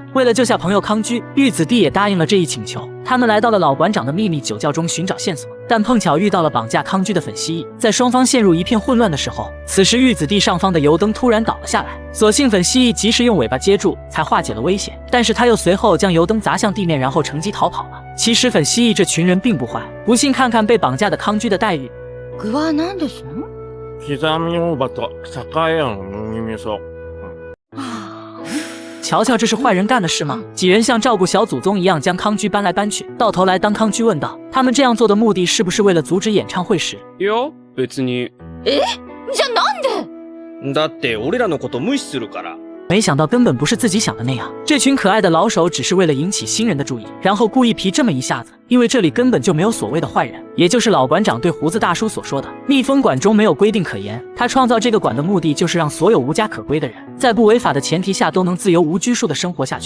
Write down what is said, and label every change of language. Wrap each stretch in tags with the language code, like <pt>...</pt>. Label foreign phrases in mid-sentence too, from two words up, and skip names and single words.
<zh>为了救下朋友康居，玉子弟也答应了这一请求。他们来到了老馆长的秘密酒窖中寻找线索，但碰巧遇到了绑架康居的粉蜥蜴。在双方陷入一片混乱的时候，此时玉子弟上方的油灯突然倒了下来，所幸粉蜥蜴及时用尾巴接住，才化解了危险。但是他又随后将油灯砸向地面，然后乘机逃跑了。其实粉蜥蜴这群人并不坏，不信看看被绑架的康居的待遇。</zh> <ja>具は何ですの？刻み大葉と酒屋の麦味噌。</ja> <zh>瞧瞧，这是坏人干的事吗？几人像照顾小祖宗一样将康居搬来搬去，到头来当康居问道，他们这样做的目的是不是为了阻止演唱会时？</zh> <ja>いや、別に。じゃあなんで？だって俺らのこと無視するから。</ja> <zh>没想到根本不是自己想的那样，这群可爱的老手只是为了引起新人的注意，然后故意皮这么一下子，因为这里根本就没有所谓的坏人，也就是老馆长对胡子大叔所说的，蜜蜂馆中没有规定可言，他创造这个馆的目的就是让所有无家可归的人，在不违法的前提下都能自由无拘束的生活下去。</zh>